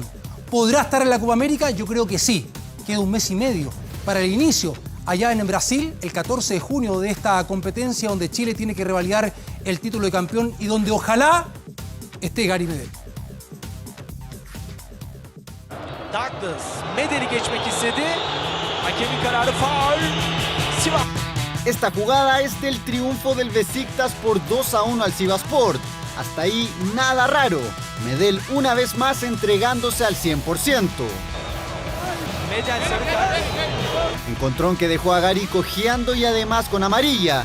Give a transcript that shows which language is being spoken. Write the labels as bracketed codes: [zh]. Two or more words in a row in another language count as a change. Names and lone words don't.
[es] ¿Podrá estar en la Copa América? Yo creo que sí. Queda un mes y medio para el inicio allá en Brasil, el 14 de junio de esta competencia donde Chile tiene que revalidar el título de campeón y donde ojalá esté Gary Medel. [tr] Douglas, Medel'i geçmek istedi. Hakemin kararı faul. Sivas. [es] Esta jugada es del triunfo del Besiktas por 2-1 al Sivasspor. Hasta ahí nada raro. Medel una vez más entregándose al 100%. Encontrón que dejó a Gary cojeando y además con amarilla.